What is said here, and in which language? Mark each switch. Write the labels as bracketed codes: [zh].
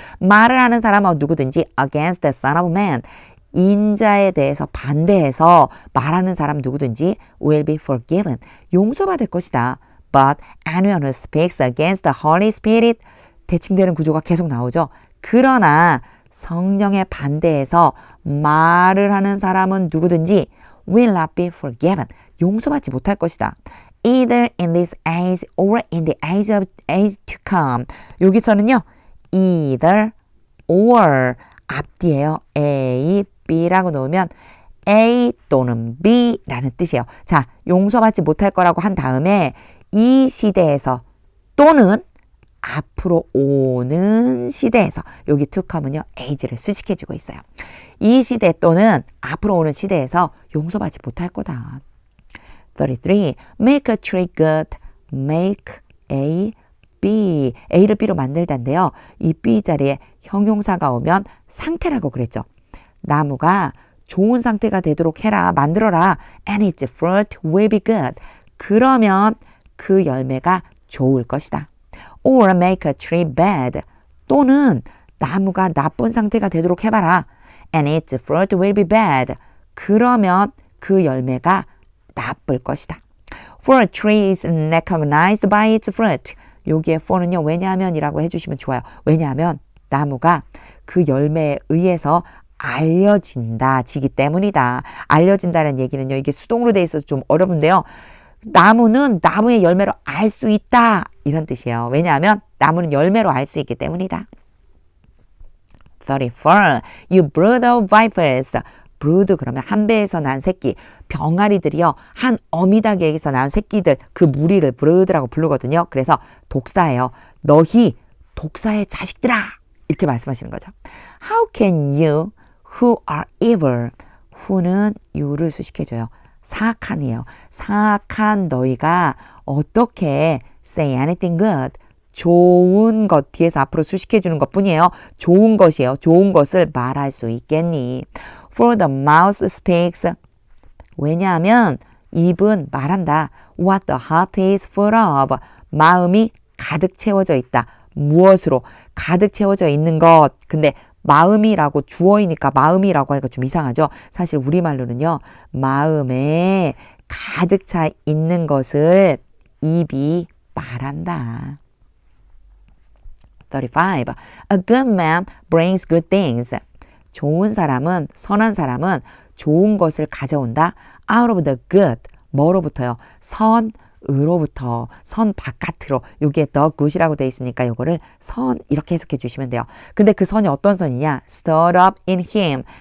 [ko] 말을 하는 사람은 누구든지 [en] against the son of man [ko] 인자에 대해서 반대해서 말하는 사람 누구든지 [en] will be forgiven. [ko] 용서받을 것이다. [en] But anyone who speaks against the Holy Spirit [ko] 대칭되는 구조가 계속 나오죠. 그러나 성령에 반대해서 말을 하는 사람은 누구든지 [en] will not be forgiven. [ko] 용서받지 못할 것이다. [en] Either in this age or in the age to come. [ko] 여기서는요. either or 앞뒤에요. A, B라고 놓으면 A 또는 B라는 뜻이에요. 자, 용서받지 못할 거라고 한 다음에 이 시대에서 또는 앞으로 오는 시대에서 여기 to come은요. age를 수식해주고 있어요. 이 시대 또는 앞으로 오는 시대에서 용서받지 못할 거다. [en] 33. Make a tree good. Make A, B. [ko] A를 B로 만들다인데요. 이 B 자리에 형용사가 오면 상태라고 그랬죠. 나무가 좋은 상태가 되도록 해라. 만들어라. [en] And its fruit will be good. [ko] 그러면 그 열매가 좋을 것이다. [en] Or make a tree bad. [ko] 또는 나무가 나쁜 상태가 되도록 해봐라. [en] And its fruit will be bad. [ko] 그러면 그 열매가 나쁠 것이다. [en] For a tree is recognized by its fruit. [ko] 여기에 for는요. 왜냐하면이라고 해주시면 좋아요. 왜냐하면 나무가 그 열매에 의해서 알려지기 때문이다. 알려진다는 얘기는요. 이게 수동으로 돼 있어서 좀 어려운데요. 나무는 나무의 열매로 알 수 있다. 이런 뜻이에요. 왜냐하면 나무는 열매로 알 수 있기 때문이다. [en] 34. You brood of vipers. [ko] brood 그러면 한 배에서 난 새끼. 병아리들이요. 한 어미닭에게서 나온 새끼들. 그 무리를 brood라고 부르거든요. 그래서 독사예요. 너희 독사의 자식들아. 이렇게 말씀하시는 거죠. [en] How can you who are evil. [ko] who는 you를 수식해줘요. 사악한이에요. 사악한 너희가 어떻게 [en] say anything good. [ko] 좋은 것 뒤에서 앞으로 수식해주는 것 뿐이에요. 좋은 것이에요. 좋은 것을 말할 수 있겠니? [en] For the mouth speaks. [ko] 왜냐하면 입은 말한다. [en] What the heart is full of. [ko] 마음이 가득 채워져 있다. 무엇으로? 가득 채워져 있는 것. 근데 마음이라고 주어이니까 마음이라고 하니까 좀 이상하죠. 사실 우리말로는요. 마음에 가득 차 있는 것을 입이 말한다. 35. [en] A good man brings good things. [ko] 좋은 사람은, 선한 사람은 좋은 것을 가져온다. [en] Out of the good. [ko] 뭐로부터요? 선으로부터. 선 바깥으로. 여기에 the good이라고 돼 있으니까 요거를 선 이렇게 해석해 주시면 돼요. 근데 그 선이 어떤 선이냐? [en] Stored up in him.